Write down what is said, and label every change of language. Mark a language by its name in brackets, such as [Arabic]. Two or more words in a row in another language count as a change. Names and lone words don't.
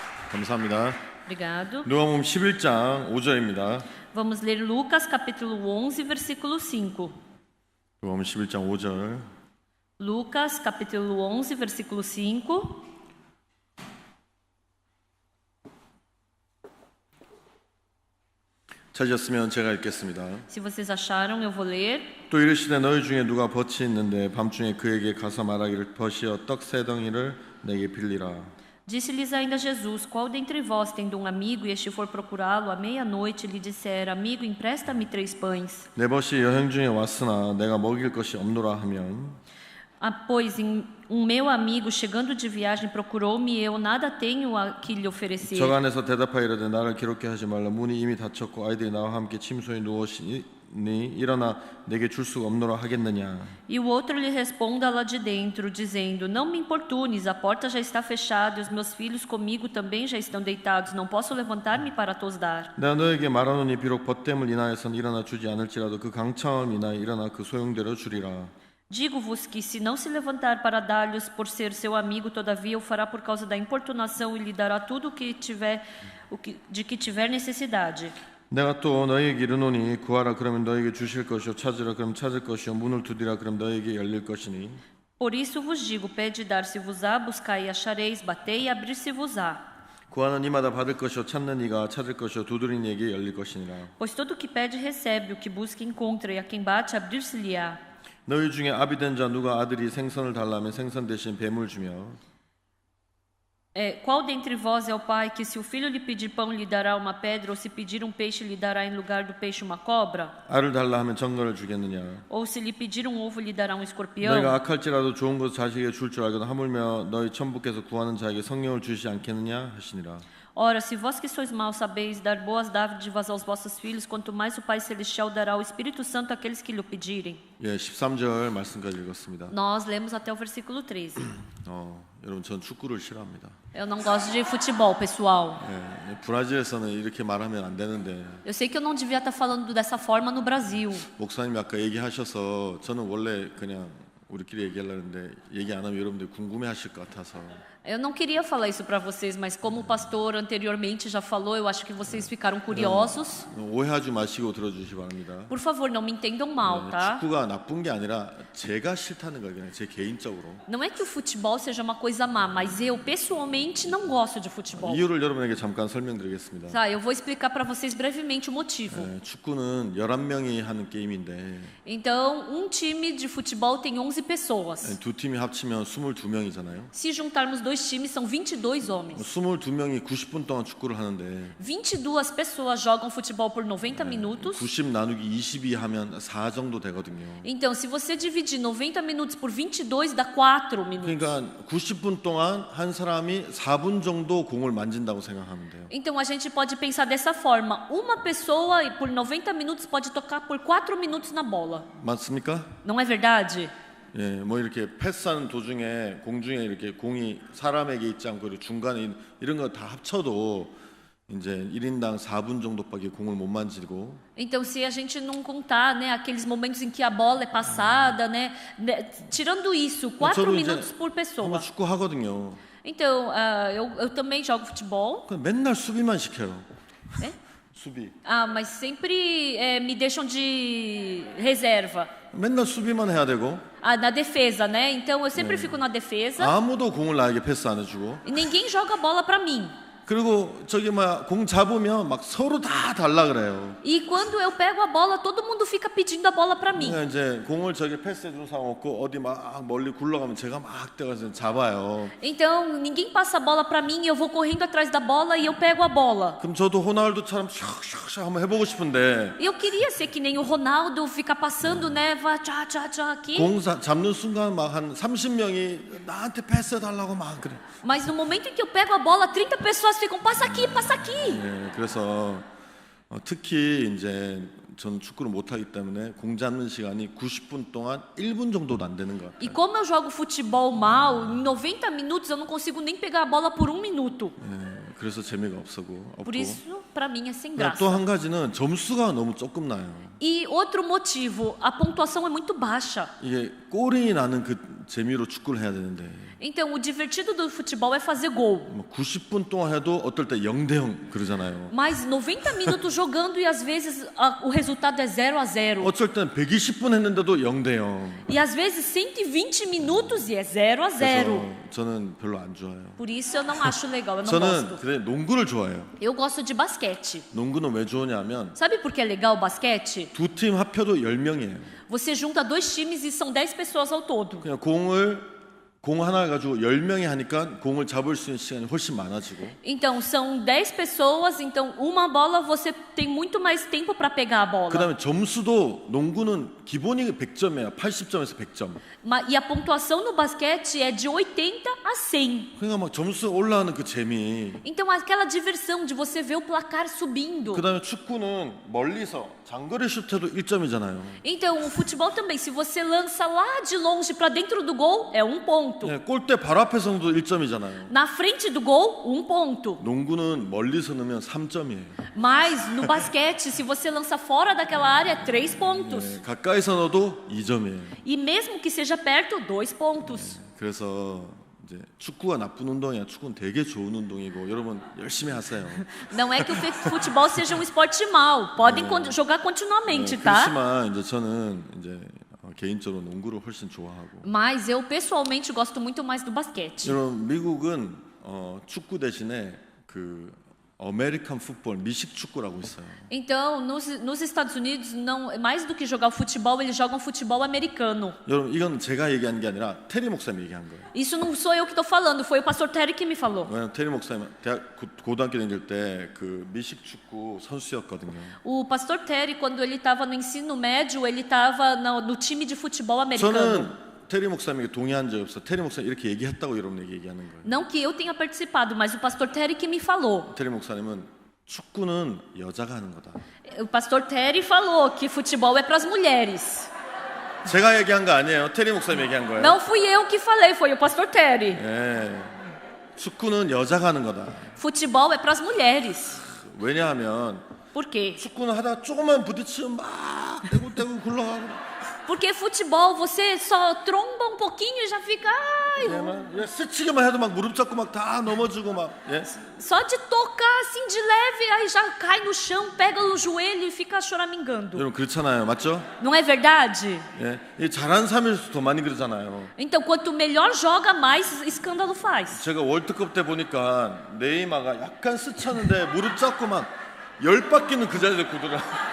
[Korean] 감사합니다. [Portuguese] Obrigado. [Korean] 누가복음 11장 5절입니다. [Portuguese] Vamos ler Lucas capítulo 11, versículo 5. [Korean] 누가복음 11장 5절. [Portuguese] Lucas capítulo 11, versículo 5. [Korean] 찾으셨으면 제가 읽겠습니다. [Portuguese] Se vocês acharam, eu vou ler. [Korean] 또 이르시되 너희 중에 누가 벗이 있는데 밤중에 그에게 가서 말하기를 벗이여 떡 세 덩이를 내게 빌리라. [Portuguese] Disse-lhes ainda Jesus: Qual dentre vós, tendo um amigo, e este for procurá-lo à meia-noite, lhe disser: Amigo, empresta-me 3 pães? [Korean] 내 벗이 여행 중에 왔으나 내가 먹일 것이 없노라 하면 [Portuguese] Pois um meu amigo, chegando de viagem, procurou-me e eu nada tenho a que lhe oferecer. [Korean] 저 안에서 대답하여 이르되 나를 괴롭게 하지 말라. 문이 이미 닫혔고 아이들이 나와 함께 침소에 누웠으니 일어나 내게 줄 수가 없노라 하겠느냐. [Portuguese] E o outro lhe responda lá de dentro, dizendo: Não me importunes, a porta já está fechada e os meus filhos comigo também já estão deitados. Não posso levantar-me para tos dar. [Korean] 내가 너에게 말하노니 비록 벗됨을 인하여서는 일어나 주지 않을지라도 그 강창을 인하여 일어나 그 소용대로 주리라. [Portuguese] Digo-vos que, se não se levantar para dar-lhes por ser seu amigo, todavia o fará por causa da importunação e lhe dará tudo de que tiver necessidade. [Korean] 내가 또 너희에게 이르노니 구하라 그러면 너희에게 주실 것이요 찾으라 그럼 찾을 것이요 문을 두드리라 그럼 너희에게 열릴 것이니. [Portuguese] Por isso vos digo: pede e dar-se-vos-á, buscai e achareis, batei e abrir-se-vos-á. [Korean] 구하는 이마다 받을 것이요 찾는 이가 찾을 것이요 두드리는 이에게 열릴 것이니라. [Portuguese] Pois todo o que pede recebe, o que busca encontra, e a quem bate abrir-se-lhe-á. [Korean] 너희 중에 아비된 자 누가 아들이 생선을 달라면 생선 대신 뱀을 주며 [Portuguese] Qual dentre vós é o pai que, se o filho lhe pedir pão, lhe dará uma pedra, ou se pedir um peixe, lhe dará em lugar do peixe uma cobra? [Korean] 알을 달라 하면 정갈을 주겠느냐. [Portuguese] Ou se lhe pedir um ovo, lhe dará um escorpião? [Korean] 너희가 악할지라도 좋은 것을 자식에게 줄 줄 알거든 하물며 너희 천부께서 구하는 자에게 성령을 주시지 않겠느냐 하시니라. [Portuguese] Ora, se vós que sois maus sabeis dar boas dádivas aos vossos filhos, quanto mais o Pai Celestial dará o Espírito Santo àqueles que lhe o pedirem. [Korean] 예, 13절 말씀까지 읽었습니다. [Portuguese] Nós lemos até o versículo 13. [Korean] 여러분 전 축구를 싫어합니다. [Portuguese] Eu não gosto de futebol, pessoal. [Korean] 예, 브라질에서는 이렇게 말하면 안 되는데 [Portuguese] Eu sei que eu não devia estar falando dessa forma no Brasil. [Korean] 목사님이 아까 얘기하셔서 저는 원래 그냥 우리끼리 얘기하려고 했는데 얘기 안 하면 여러분들 궁금해하실 것 같아서 [Portuguese] Eu não queria falar isso para vocês, mas como o pastor anteriormente já falou, eu acho que vocês ficaram curiosos. [Korean] 오해하지 마시고 들어주시기 바랍니다. [Portuguese] Por favor, não me entendam mal, tá? [Korean] 축구가 나쁜 게 아니라 제가 싫다는 거예요. 그냥 제 개인적으로. [Portuguese] Não é que o futebol seja uma coisa má, mas eu pessoalmente não gosto de futebol. [Korean] 이유를 여러분에게 잠깐 설명드리겠습니다. [Portuguese] Tá, eu vou explicar para vocês brevemente o motivo. [Korean] 축구는 11명이 하는 게임인데 [Portuguese] Então, um time de futebol tem 11 pessoas. [Korean] 두 팀이 합치면 22명이잖아요. [Portuguese] Se juntarmos dois times, são 22 homens. [Korean] 22명이 90분 동안 축구를 하는데 [Portuguese] 22 pessoas jogam futebol por 90 minutos. [Korean] 90 나누기 22 하면 4 정도 되거든요. [Portuguese] Então, se você dividir 90 minutos por 22, dá 4 minutos. [Korean] 그러니까 90분 동안 한 사람이 4분 정도 공을 만진다고 생각하면 돼요. [Portuguese] Então, a gente pode pensar dessa forma. Uma pessoa, por 90 minutos, pode tocar por 4 minutos na bola. [Korean] 맞습니까? [Portuguese] Não é verdade? [Korean] 예, 뭐 이렇게 패스하는 도중에 공중에 이렇게 공이 사람에게 있지 않고 중간에 이런 거 다 합쳐도 이제 1인당 4분 정도밖에 공을 못 만지고. [Portuguese] Então, se a gente não contar, né, aqueles momentos em que a bola é passada, né, tirando isso, 4 minutos por pessoa. [Korean] 축구 하거든요. [Portuguese] Então, eu também jogo futebol. [Korean] 맨날 수비만 시켜요. [Portuguese] É? [Korean] 수비. [Portuguese] Mas sempre me deixam de reserva. [Korean] 맨날 수비만 해야 되고. [Portuguese] Na defesa, né? Então eu sempre fico na defesa. [Korean] 아무도 공을 나에게 패스 안 해주고. [Portuguese] E ninguém joga a bola para mim. [Korean] 그리고 저기 공 잡으면 막 서로 다 달라 그래요. [Portuguese] E quando eu pego a bola, todo mundo fica pedindo a bola para mim. [Korean] 이제 공을 저기 패스해 준 사람 없고 어디 막 멀리 굴러가면 제가 막 뛰어가서 잡아요. [Portuguese] Então ninguém passa a bola para mim, eu vou correndo atrás da bola e eu pego a bola. [Korean] 그럼 저도 호날두처럼 샥샥샥 한번 해보고 싶은데. [Portuguese] Eu queria ser que nem o Ronaldo, ficar passando, né, tchá aqui. [Korean] 공 잡는 순간 막 한 30명이 나한테 패스해 달라고 막 그래. [Portuguese] Mas no momento em que eu pego a bola, 30 pessoas ficam passa aqui, passa aqui. [Korean] 네, 그래서 특히 이제 저는 축구를 못 하기 때문에 공 잡는 시간이 90분 동안 1분 정도도 안 되는 것 같아요. [Portuguese] E como eu jogo futebol mal, em 90 minutos eu não consigo nem pegar a bola por 1 minuto. [Korean] 네, 그래서 재미가 없고. [Portuguese] Por isso, para mim é sem graça. [Korean] 또 한 가지는 점수가 너무 조금 나요. [Portuguese] E outro motivo, a pontuação é muito baixa. [Korean] 이게 골이 나는 그 재미로 축구를 해야 되는데 [Portuguese] Então, o divertido do futebol é fazer gol. [Korean] 뭐 90분 동안 해도 어떨 때 0대0 그러잖아요. [Portuguese] Mas 90 minutos jogando e às vezes o resultado é 0-0. [Korean] 어쩔 땐 120분 했는데도 0대0. [Portuguese] E às vezes 120 minutos e é 0-0. [Korean] 그래서 저는 별로 안 좋아요. [Portuguese] Por isso eu não acho legal, eu não [Korean] 저는 [Portuguese] gosto. [Korean] 그래 농구를 좋아해요. [Portuguese] Eu gosto de basquete. [Korean] 농구는 왜 좋으냐면 [Portuguese] Sabe por que é legal o basquete? [Korean] 두 팀 합쳐도 10명이에요. [Portuguese] Você junta dois times e são 10 pessoas ao todo. [Korean] 그냥 공 하나 가지고 10명이 하니까 공을 잡을 수 있는 시간이 훨씬 많아지고 [Portuguese] Então, são 10 pessoas, então uma bola você tem muito mais tempo para pegar a bola. [Korean] 그다음에 점수도 농구는 기본이 100점이에요. 80점에서 100점. [Portuguese] E a pontuação no basquete é de 80 a 100. [Korean] 그러니까 막 점수 올라가는 그 재미. [Portuguese] Então, aquela diversão de você ver o placar subindo. [Korean] 그다음에 축구는 멀리서 장거리 슛해도 1점이잖아요. [Portuguese] Então, o futebol também, se você lança lá de longe para dentro do gol, é um ponto. [Korean] 네, 골대 바로 앞에서도 1점이잖아요. [Portuguese] Na frente do gol, um ponto. [Korean] 농구는 멀리서 넣으면 3점이에요. [Portuguese] Mas no basquete, se você lança fora daquela área, é 3 pontos. [Korean] 네, 가까이서 넣어도 2점이에요. [Portuguese] E mesmo que seja perto, 2 pontos. [Korean] 그래서 이제 축구가 나쁜 운동이야. 축구는 되게 좋은 운동이고 여러분 열심히 하세요. [Portuguese] Não é que o futebol seja um esporte mau. Podem jogar continuamente, tá? [Korean] 그렇지만 이제 저는 이제 개인적으로 농구를 훨씬 좋아하고. [Portuguese] Mas eu pessoalmente gosto muito mais do basquete. [Korean] 여러분 미국은 축구 대신에 그 아메리칸 풋볼 미식 축구라고 있어요. [Portuguese] Então, nos Estados Unidos, não, mais do que jogar o futebol, eles jogam futebol americano. [Korean] 여러분 이건 제가 얘기한 게 아니라 테리 목사님이 얘기한 거예요. [Portuguese] Isso não sou eu que estou falando, foi o pastor Terry que me falou. [Korean] 왜냐면 테리 목사님 고등학교 다닐 때 그 미식 축구 선수였거든요. [Portuguese] O pastor Terry, quando ele estava no ensino médio, ele estava no time de futebol americano. [Korean] 저는 테리 목사님에게 동의한 적이 없어. 테리 목사님 이렇게 얘기했다고 여러분에게 얘기하는 거예요. [Portuguese] Não que eu tenha participado, mas o pastor Terry que me falou. [Korean] 테리 목사님은 축구는 여자가 하는 거다. [Portuguese] O pastor Terry falou que futebol é para as mulheres. [Korean] 제가 얘기한 거 아니에요. 테리 목사님 얘기한 거예요. [Portuguese] Não fui eu que falei, foi o pastor Terry. [Korean] 네. 축구는 여자가 하는 거다. [Portuguese] Futebol é para as mulheres. [Korean] 왜냐하면 [Portuguese] Por quê? [Korean] 축구는 하다 조금만 부딪히면 막 떼굴떼굴 굴러가고 [Portuguese] Porque futebol você só tromba um pouquinho e já fica, ai, [Korean] 예, 막 스치기만 해도 막 무릎 잡고 막 다 넘어지고 막 예? [Portuguese] só de tocar assim de leve, aí já cai no chão, pega no joelho e fica choramingando. [Korean] 여러분 그렇잖아요. 맞죠? [Portuguese] Não é verdade? [Korean] 예. 이 잘하는 사람일수록 더 많이 그러잖아요. [Portuguese] Então, quanto melhor joga, mais escândalo faz. [Korean] 제가 월드컵 때 보니까 네이마가 약간 스쳤는데 무릎 잡고 막 10바퀴는 그 자리에 굳더라.